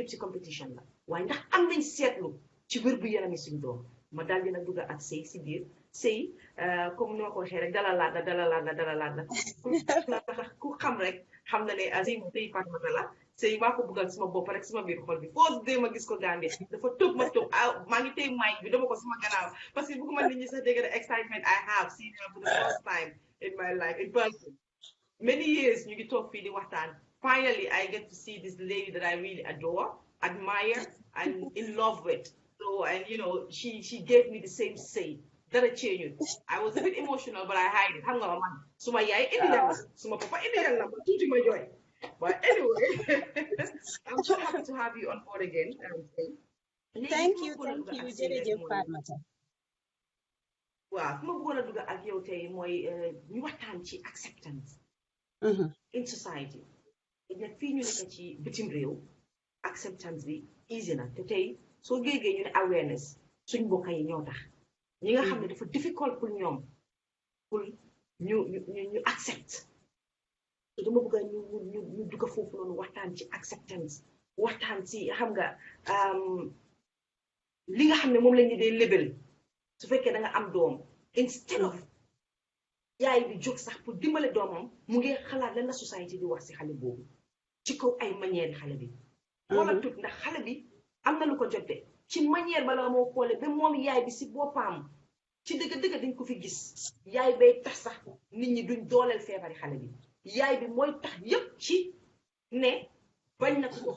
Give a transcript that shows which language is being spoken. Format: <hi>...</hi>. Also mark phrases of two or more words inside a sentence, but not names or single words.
<wo>yëpp ci competition la waaye ndax am nañ seetlu ci wér bu yaram yi suñ doom ma daal dina dugg ak sëy si biir sëy comme ni ma ko waxee rek dalalaat la ku xam rek xam na ne sëy Fatoumatta la sëy maa ko buggal suma bopp rek suma biir xol bi foo dee ma gis ko Gambie dafa tëb ma tëb maa ngi tey mic bi dama ko suma gannaaw</wo> <fr>parce que</fr> <wo>bëgguma nit ñi sax dégg</wo> <en>excitement I have seen her for the first time in my life in person many years</en> <wo>ñu ngi toog fii di waxtaan</wo> <en>finally I get to see this lady that I really adore admire and in love with so and you know she gave me the same say dara change I was a bit emotional but I hide it</en> <wo>xam nga ma man suma yaay indi la suma papa indi la ma tuuti ma jooy</wo> <en>but anyway I'm so happy to have you on board again. Thank you jërëjëf Fatoumatta.</en> <wo>waaw fu ma bëggoon a dugg ak yow tey mooy ñu waxtaan ci</wo> <en>acceptance in society</en> <wo>ne fii ñu nekk ci bitim réew acceptance bi easy na te tey soo géegee ñu ne awareness suñ mbokk yi ñoo tax ñi nga xam ne dafa difficult pour ñoom pour ñu accept te dama bëgg ñu dugg foofu noonu waxtaan ci acceptance waxtaan ci xam nga li nga xam ne moom lañu dee label su fekkee da nga am doom instead of yaay bi jóg sax pour dimbale doomam mu ngi xalaat lan la société di wax si xale boobu ci kaw ay manière xale bi wala tut ndax xale bi am na lu ko jote ci manière bala moo xoole ba moom yaay bi si boppam ci dëgg-dëgg dañ ko fi gis yaay bay tax sax nit ñi duñ dooleel feebari xale bi yaay bi mooy tax yépp ci ne bañ na ko</wo>